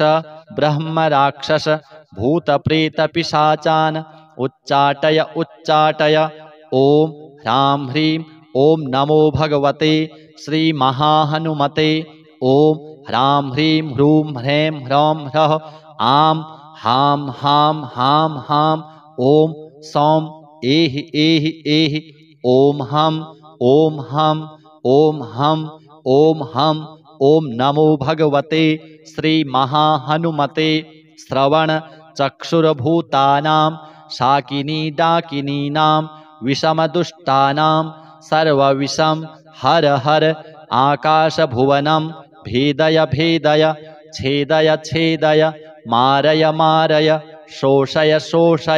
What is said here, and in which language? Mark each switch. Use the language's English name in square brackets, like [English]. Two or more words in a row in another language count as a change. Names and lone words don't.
[Sanskrit] ब्रह्म राक्षस भूत प्रेत पिशाचान उच्चाटय उच्चाटय ओम ह्रां ह्रीं ओम नमो भगवते श्री महाहनुमते ओम ह्रां ह्रीं ह्रूं ह्रैं ह्रौं ह्रः आं हां हां हां हां ओम सौं एहि एहि एहि ओम हम ओम हम ओम हम ओम हम ओम नमो भगवते श्री महाहनुमते श्रवण चक्षुर्भूतानां शाकिनी डाकिनीनां विषमदुष्टानां सर्वविषं हर हर आकाशभुवनं भेदय भेदय छेदय छेदय मारय मारय शोषय शोषय